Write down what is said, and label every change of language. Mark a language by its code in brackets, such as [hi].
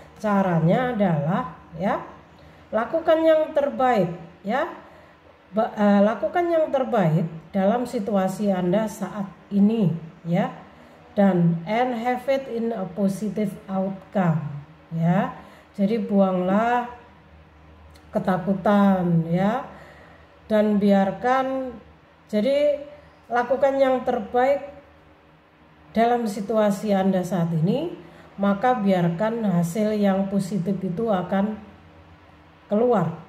[id] Caranya adalah ya, lakukan yang terbaik ya. Lakukan yang terbaik dalam situasi Anda saat ini ya. Dan [en] and have it in a positive outcome ya. [id] Jadi buanglah ketakutan ya. Dan biarkan, jadi lakukan yang terbaik dalam situasi Anda saat ini, maka biarkan hasil yang positif itu akan keluar.